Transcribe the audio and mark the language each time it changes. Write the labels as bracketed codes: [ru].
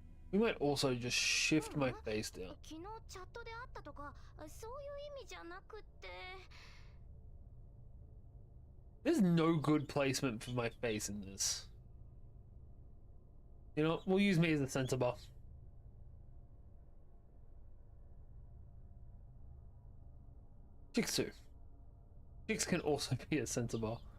[en] We might also just shift my face down. [ja] 昨日チャットであったとかそういう意味じゃなくて [en] There's no good placement for my face in this. You know, we'll use me as a center bar. Chicks too. Chicks can also be a center bar.